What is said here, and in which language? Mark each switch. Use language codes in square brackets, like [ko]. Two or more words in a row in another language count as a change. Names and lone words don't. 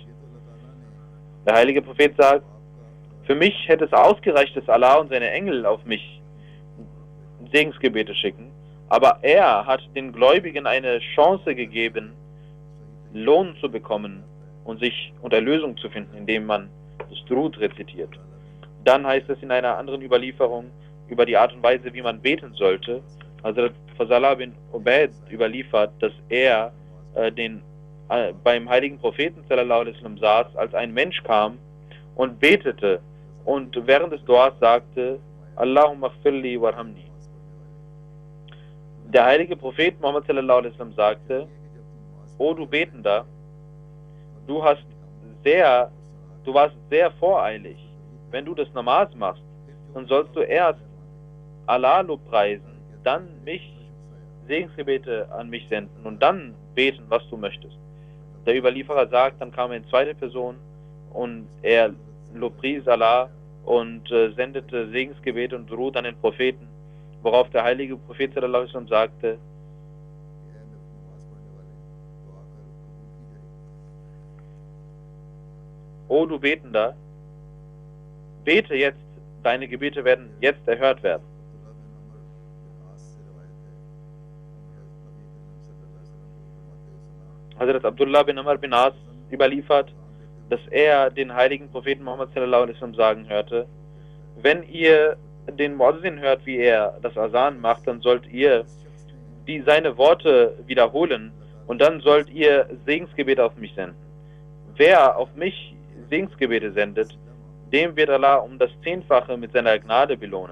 [de] Der heilige Prophet sagt, für mich hätte es ausgereicht, dass Allah und seine Engel auf mich Segensgebete schicken, aber er hat den Gläubigen eine Chance gegeben, Lohn zu bekommen und Erlösung zu finden, indem man das Durud rezitiert. Dann heißt es in einer anderen Überlieferung über die Art und Weise, wie man beten sollte. Also Fazala bin Ubaid überliefert, dass er beim heiligen Propheten [ar] صلى الله عليه وسلم [de] saß, als ein Mensch kam und betete und während des Duas sagte, [ar] اللهم اغفر لي وارحمني. [de] Der heilige Prophet Muhammad [ar] صلى الله عليه وسلم [de] sagte, O du Betender, du warst sehr voreilig. Wenn du das Namaz machst, dann sollst du erst Allah lobpreisen, dann Segensgebete an mich senden und dann beten, was du möchtest. Der Überlieferer sagt, dann kam er in zweite Person und er lobpries Allah und sendete Segensgebete und Durud an den Propheten, worauf der heilige Prophet [ar] صلى الله عليه وسلم [de] sagte, O du Betender, bete jetzt, deine Gebete werden jetzt erhört werden. Hazrat Abdullah bin Amr bin As überliefert, dass er den heiligen Propheten Muhammad [ar] صلى الله عليه وسلم [de] sagen hörte, wenn ihr den Muazzin hört, wie er das Asan macht, dann sollt ihr seine Worte wiederholen und dann sollt ihr Segensgebete auf mich senden. Wer auf mich Segensgebete sendet, dem wird Allah um das 10-fache mit seiner Gnade belohnen.